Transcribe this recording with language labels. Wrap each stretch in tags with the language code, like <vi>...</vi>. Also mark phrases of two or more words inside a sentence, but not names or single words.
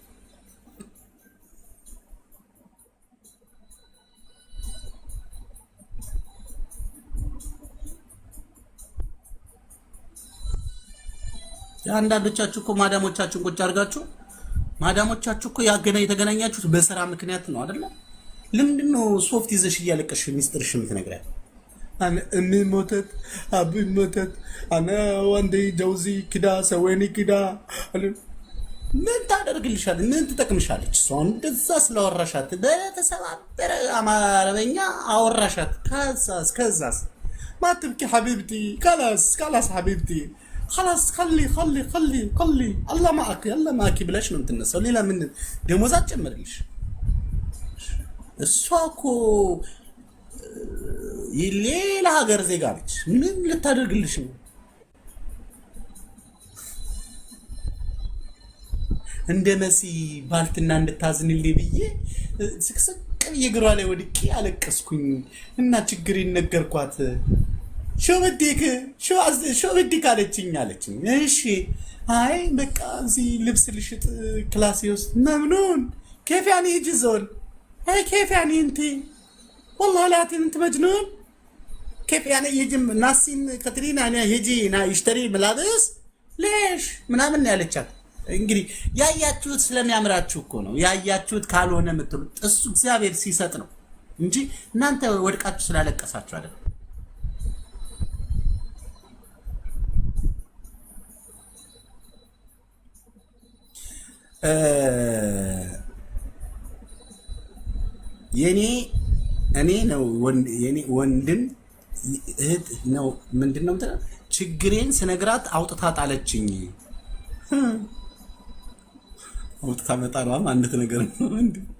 <am>አንዳንዶቻችሁ እኮ ማዳሞቻችሁን ቁጭ አድርጋችሁ ማዳሞቻችሁ እኮ የተገናኛችሁት በስራ ምክንያት ነው አይደለ? ለምንድን ነው ሶፍት ይዘሽ እያለቀሽ ሚስጥርሽ የምትነግሪያት?</am> <ar>أنا أمي موتت أبي موتت أنا وندي جوزي كدا سويني كدا</ar> <am>ምን ታደርግልሻለች? ምን ትጠቅምሻለች? እሷን እንደዛ ስለወራሻት በተሰባበረ አማርኛ አወራሻት። ከዛስ</am> <ar>ما تبكي حبيبتي خلاص حبيبتي خلاص خلي الله معك</ar> <am>ብለሽ ነው የምትነሳው። ሌላ ምን ደሞዝ አትጨምርልሽ? እሷ እኮ የሌላ ሀገር ዜጋ ነች። ምን ልታደርግልሽ ነው? እንደ መሲ ባልትና እንድታዝንልኝ ብዬ ስቅስቅ ብዬ እግሯ ላይ ወድቄ አለቀስኩኝ እና ችግሬን ነገርኳት።</am> <ar>شو بدك</ar> <am>አለችኝ። እሺ አይ በቃ እዚህ ልብስ ልሽጥ ክላሴ ውስጥ መምኑን</am> <ar>كيف يعني يجي زول هاي كيف يعني انت والله لا انت مجنون كيف يعني يجي ناسين كاترينا انا يجي يشتري ملابس ليش</ar> <am>ምናምን ያለቻት። እንግዲህ ያያችሁት ስለሚያምራችሁ እኮ ነው። ያያችሁት ካልሆነ የምትሉት እሱ እግዚአብሔር ሲሰጥ ነው እንጂ እናንተ ወድቃችሁ ስላለቀሳችሁ አይደለም። እኔ ነው ወንድም እህት ነው ምንድነው ችግሬን ስነግራት አውጥታ ጣለችኝ። አውጥታ መጣሏም አንድ ነገር ነው እንዴ?</am>